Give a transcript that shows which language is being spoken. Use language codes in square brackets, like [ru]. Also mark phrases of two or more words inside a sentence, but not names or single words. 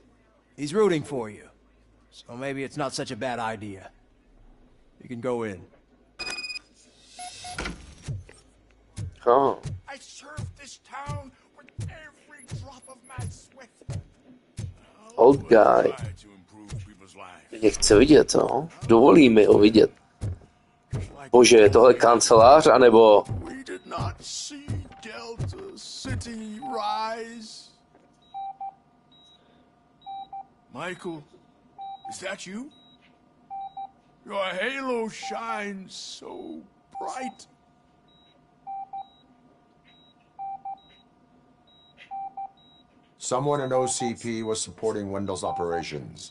[en] He's rooting for you. So maybe it's not such a bad idea. You can go in. Oh. I served this town with every drop of my sweat. Old guy. [cs] Mě chce vidět, no? Dovolí mi ho vidět. Bože, je tohle kancelář, anebo... [en] We did not see Delta City rise. Michael, is that you? Your halo shines so bright. Someone in OCP was supporting Wendell's operations.